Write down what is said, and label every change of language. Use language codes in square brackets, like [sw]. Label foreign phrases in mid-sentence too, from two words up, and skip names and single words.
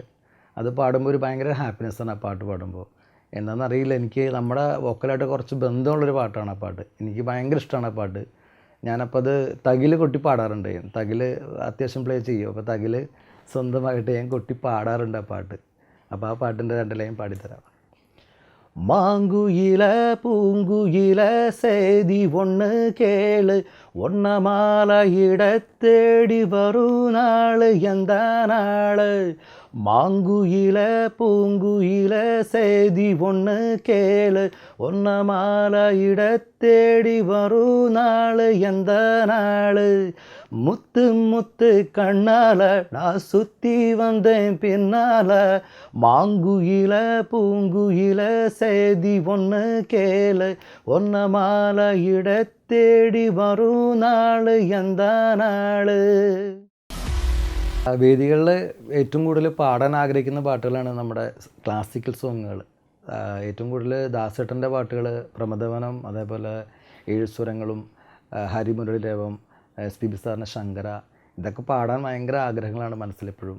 [ml] അത് പാടുമ്പോൾ ഒരു ഭയങ്കര ഹാപ്പിനെസ്സാണ് ആ പാട്ട് പാടുമ്പോൾ. എന്താണെന്നറിയില്ല, എനിക്ക് നമ്മുടെ വോക്കലായിട്ട് കുറച്ച് ബന്ധമുള്ളൊരു പാട്ടാണ് ആ പാട്ട്. എനിക്ക് ഭയങ്കര ഇഷ്ടമാണ് ആ പാട്ട്. ഞാനപ്പോൾ അത് തകിൽ കൊട്ടി പാടാറുണ്ട്. തകിൽ അത്യാവശ്യം പ്ലേ ചെയ്യും. അപ്പോൾ തകിൽ സ്വന്തമായിട്ട് ഞാൻ കൊട്ടി പാടാറുണ്ട് ആ പാട്ട്. അപ്പോൾ ആ പാട്ടിൻ്റെ 2 ലൈൻ പാടിത്തരാം. [ta] மாங்குயில பூங்குயில சேதி ஒன்று கேளு, ஒன்ன மாலையிட தேடி வரும் நாள் எந்த நாள் மாங்குயில பூங்குயில செய்தி ஒன்று கேளு ஒன்ன மாலையிட தேடி வரும் நாள் எந்த நாள் முத்து முத்து கண்ணால நான் சுத்தி வந்தேன் பின்னால மாங்குயில பூங்குயில செய்தி ஒன்று கேளு ஒன்ன மாலையிட தேடி வரூ நாள் எந்தா நாள். [ml] വേദികളിൽ ഏറ്റവും കൂടുതൽ പാടാൻ ആഗ്രഹിക്കുന്ന പാട്ടുകളാണ് നമ്മുടെ ക്ലാസിക്കൽ സോങ്ങുകൾ. ഏറ്റവും കൂടുതൽ ദാസേട്ടൻ്റെ പാട്ടുകൾ, പ്രമദവനം, അതേപോലെ ഏഴുസ്വരങ്ങളും ഹരിമുരളീരവം, SPB സാറിൻ്റെ ശങ്കര, ഇതൊക്കെ പാടാൻ ഭയങ്കര ആഗ്രഹങ്ങളാണ് മനസ്സിലെപ്പോഴും.